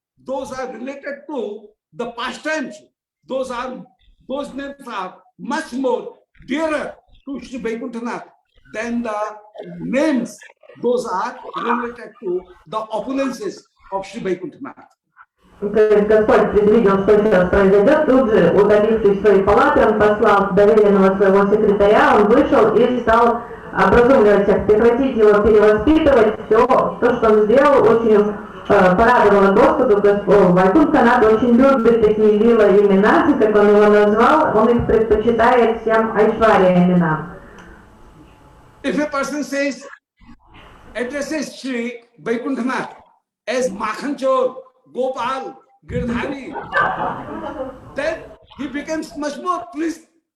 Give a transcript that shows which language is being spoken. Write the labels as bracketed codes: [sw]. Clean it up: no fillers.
[en] Those are related to the pastimes. Those names are much more dearer to Sri Vaikuntanath than the names. Those are related to the opulences of Sri Vaikuntanath. [ru] Господь предвидел, что сейчас произойдет, тут же, удалившись в свои палаты, он послал доверенного своего секретаря, он вышел и стал образумливать всех, прекратить его перевоспитывать. Все, то, что он сделал, очень порадовало Господу. Вайкунтханат очень любит такие лила имена, как он его назвал, он их предпочитает всем Айшвария именам. [en] If a person addresses Sri Vaikuntanath as Makhanchor, Gopal, Girdhari, then he becomes much more pleased.